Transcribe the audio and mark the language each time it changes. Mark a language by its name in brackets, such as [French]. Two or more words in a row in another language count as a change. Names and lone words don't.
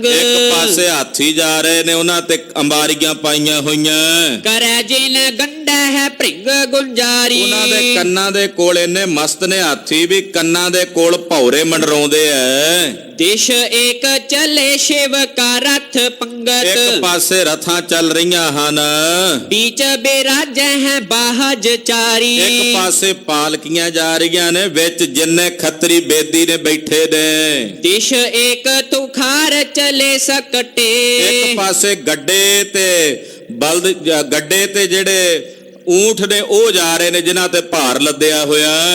[Punjabi] ਇੱਕ ਪਾਸੇ ਹਾਥੀ ਜਾ ਰਹੇ ਨੇ, ਉਹਨਾਂ ਤੇ ਅੰਬਾਰੀਆਂ ਪਾਈਆਂ ਹੋਈਆਂ। ਕਰੈ ਜਿਨ ਗੰਡਾ ਹੈ ਭ੍ਰਿੰਗ ਗੁੰਜਾਰੀ। ਉਹਨਾਂ ਦੇ ਕੰਨਾਂ ਦੇ ਕੋਲ ਇੰਨੇ ਮਸਤ ਨੇ ਹਾਥੀ ਵੀ, ਕੰਨਾਂ ਦੇ ਕੋਲ ਭੌਰੇ ਮੰਡਰਾਉਂਦੇ ਐ। ਦਿਸ਼ ਏਕ ਚਲੇ ਸ਼ਿਵ ਕਾ ਰਥ ਪੰਗਤ। ਇੱਕ ਪਾਸੇ ਰਥਾਂ ਚੱਲ ਰਹੀਆਂ ਹਨ। [Hindi] बीच बेराज है बाहज चारी। [Punjabi] ਇੱਕ ਪਾਸੇ ਪਾਲਕੀਆਂ ਜਾ ਰਹੀਆਂ ਨੇ, ਵਿੱਚ ਜਿੰਨੇ ਖੱਤਰੀ ਬੇਦੀ ਨੇ ਬੈਠੇ ਨੇ। ਦਿਸ਼ ਏਕ ਤੁਖਾਰ ਚਲੇ ਸਕਟੇ। ਇੱਕ ਪਾਸੇ ਗੱਡੇ ਤੇ ਬਲਦ, ਗੱਡੇ ਤੇ ਜਿਹੜੇ ਊਂਠ ਨੇ ਉਹ ਜਾ ਰਹੇ ਨੇ, ਜਿਨ੍ਹਾਂ ਤੇ ਭਾਰ ਲੱਦਿਆ ਹੋਇਆ ਹੈ।